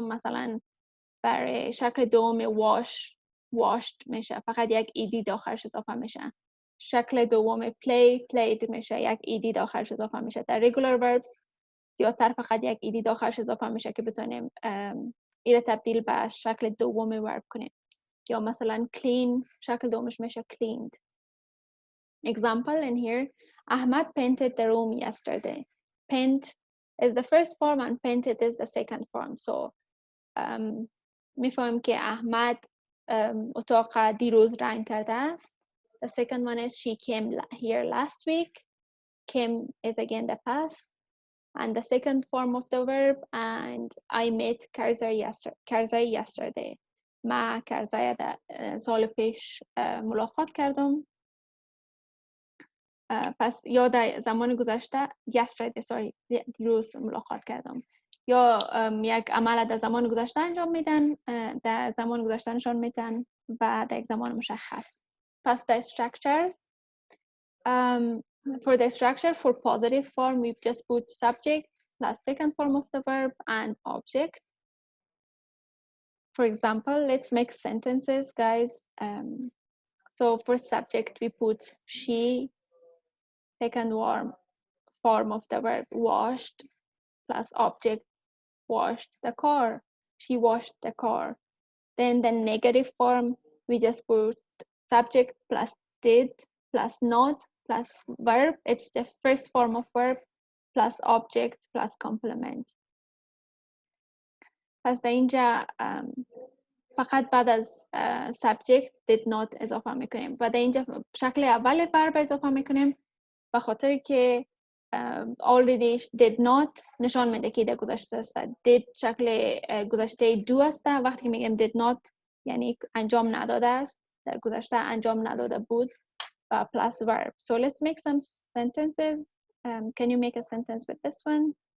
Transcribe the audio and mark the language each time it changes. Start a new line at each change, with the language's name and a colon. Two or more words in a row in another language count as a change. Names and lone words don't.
Persian: مثلا برای شکل دوم washed میشه، فقط یک ایدی داخلش اضافه میشه. شکل دوم played میشه، یک ایدی داخلش اضافه میشه. در
English: regular verbs
Persian: زیادتر فقط یک ایدی داخلش اضافه میشه که بتونیم این تبدیل به شکل دوم verb کنیم. یا مثلا clean شکل دومش میشه cleaned.
English: Example in here, Ahmad painted the room yesterday. Paint is the first form and painted is the second form.
Persian: So میفهمیم که احمد اتاق دیروز رنگ کرده است.
English: The second one is she came here last week. Came is again the past and the second form of the verb. And I met Karzai yesterday.
Persian: ما کرزای سال پیش ملاقات کردم. پس یا در زمان گذشته دیروز ملاقات کردم. یا یک عمل در زمان گذشته انجام میدن، در زمان گذشته نشان میدن و در یک زمان مشخص.
English: پس the structure for the structure for positive form we just put subject plus second form of the verb and object. For example, let's make sentences, guys. So for subject we put she, second form of the verb washed plus object washed the car. She washed the car. Then the negative form we just put subject plus did plus not plus verb. It's the first form of verb plus object plus complement.
Persian: پس در اینجا فقط بعد از
English: subject did not
Persian: اضافه میکنیم و در اینجا شکل اول verb اضافه میکنیم به خاطر که
English: already did not
Persian: نشان میده که در گذشته است. did شکل گذشته do است. وقتی که میگیم
English: did not
Persian: یعنی انجام نداده است، در گذشته انجام نداده بود و
English: plus verb. So let's make some sentences. Can you make a sentence with this one?